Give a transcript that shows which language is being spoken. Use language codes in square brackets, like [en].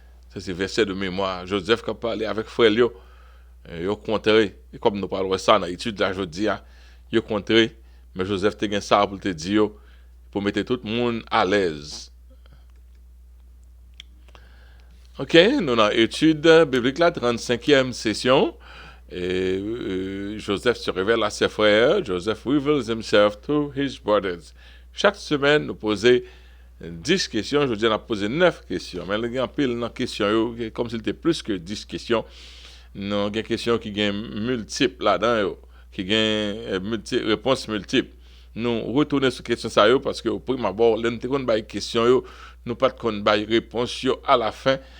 [fr] Ça, c'est verset de mémoire. Joseph qui a parlé avec frère Léo, il a contré, et comme nous parlons de ça dans l'étude de la journée, il a contré, mais Joseph te gain ça pour te dire, pour mettre tout le monde à l'aise. Ok, nous dans l'étude biblique, la 35e session. Et Joseph se révèle à ses frères. [en] Joseph reveals himself to his brothers. [fr] Chaque semaine, nous posons 10 questions. Je dis, on a posé 9 questions. Mais il y a un pile de questions, comme s'il était plus que 10 questions. Nous avons des questions qui ont multiples là-dedans, qui ont réponses multiples. Nous retournons sur question ça parce que au prime abord, nous avons des questions, nous pas de réponse à la fin.